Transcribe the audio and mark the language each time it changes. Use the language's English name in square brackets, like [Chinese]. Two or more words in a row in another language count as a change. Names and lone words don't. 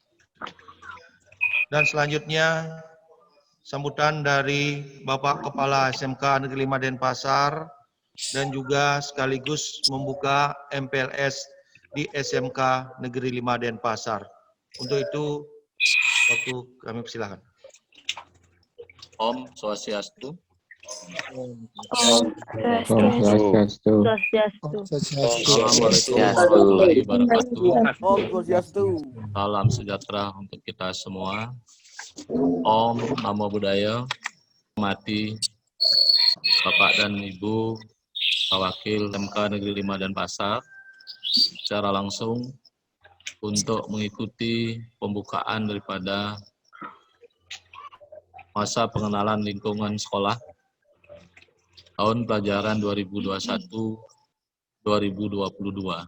[Indonesian] Dan selanjutnya sambutan dari Bapak Kepala SMK Negeri 5 Denpasar dan juga sekaligus membuka MPLS di SMK Negeri 5 Denpasar. Untuk itu, waktu kami persilakan. [Sanskrit] Om Swastiastu. Swastiastu. [Arabic] السلام عليكم ورحمة الله وبركاته. [Sanskrit] Om Swastiastu. [Indonesian] Salam sejahtera untuk kita semua. [Pali] Om Namo Buddhaya. [Indonesian] Hormati Bapak dan Ibu Wakil SMK Negeri 5 Denpasar secara langsung untuk mengikuti pembukaan daripada masa pengenalan lingkungan sekolah tahun pelajaran 2021-2022.